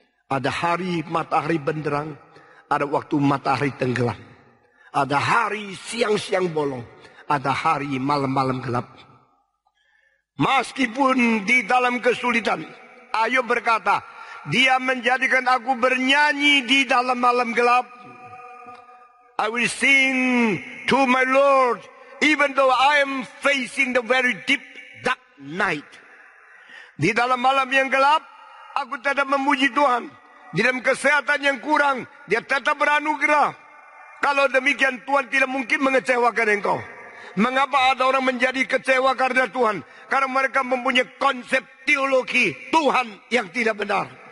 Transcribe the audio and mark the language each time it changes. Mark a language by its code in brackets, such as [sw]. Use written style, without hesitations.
[id] Ada hari matahari benderang. Ada waktu matahari tenggelam. Ada hari siang-siang bolong. Ada hari malam-malam gelap. Meskipun di dalam kesulitan. Ayub berkata, dia menjadikan aku bernyanyi di dalam malam gelap. [en] I will sing to my Lord even though I am facing the very deep dark night. [id] Di dalam malam yang gelap, aku tetap memuji Tuhan. Di dalam kesehatan yang kurang, dia tetap beranugerah. Kalau demikian Tuhan tidak mungkin mengecewakan engkau. Mengapa ada orang menjadi kecewa karena Tuhan? Karena mereka mempunyai konsep teologi Tuhan yang tidak benar.